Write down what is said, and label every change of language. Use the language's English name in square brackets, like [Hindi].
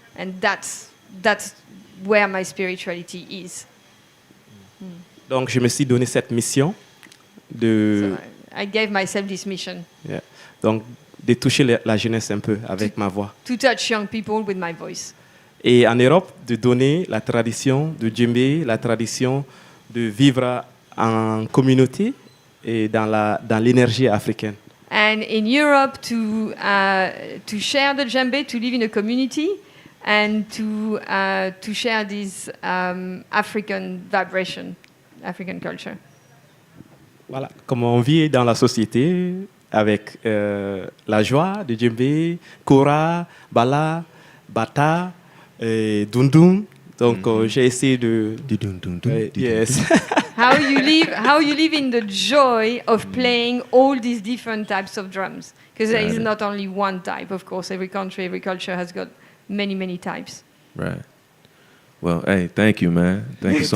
[English] And that's where my spirituality is. [French] Donc, je me suis donné cette mission de... [English] So I gave myself this mission. Yeah. [French] Donc, de toucher la jeunesse un peu avec ma voix. [English] To touch young people with my voice. [French] Et en Europe, de donner la tradition de djembé, la tradition de vivre en communauté et dans l'énergie africaine. [English] And in Europe, to share the djembe, to live in a community, and to share this African vibration, African culture. [French] Voilà, comme on vit dans la société avec la joie de djembé, kora, bala, bata, dundum. Donc j'ai essayé de yes. [English] How you live in the joy of playing all these different types of drums, because there is not only one type. Of course, every country, every culture has got many types. Right. Well, hey, thank you, man. Thank you so